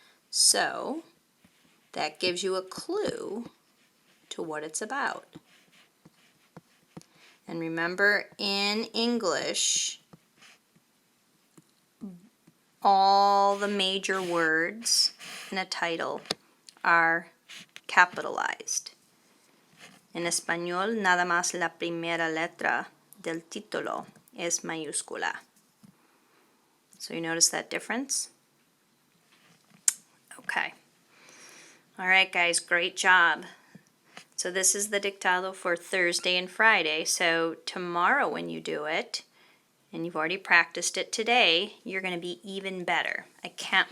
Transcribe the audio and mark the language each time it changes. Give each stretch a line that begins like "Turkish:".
English: So that gives you a clue to what it's about. And remember, in English, all the major words in a title are capitalized.
Spanish: En español, nada más la primera letra del título es mayúscula.
English: So you notice that difference? Okay. All right, guys, great job. So this is the Dictado for Thursday and Friday. So tomorrow when you do it, and you've already practiced it today, you're going to be even better. I can't wait.